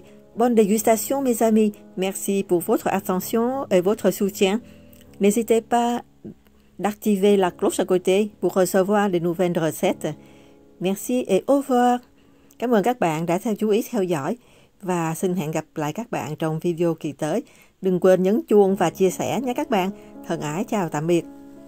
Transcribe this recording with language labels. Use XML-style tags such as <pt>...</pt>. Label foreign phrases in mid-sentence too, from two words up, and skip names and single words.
<fr>Bonne dégustation mes amis. Merci pour votre attention et votre soutien. N'hésitez pas d'activer la cloche à côté pour recevoir de nouvelles recettes. Merci et au revoir.</fr> <vi>Cảm ơn các bạn đã chú ý theo dõi và xin hẹn gặp lại các bạn trong video kỳ tới. Đừng quên nhấn chuông và chia sẻ nhé các bạn. Thân ái chào tạm biệt.</vi>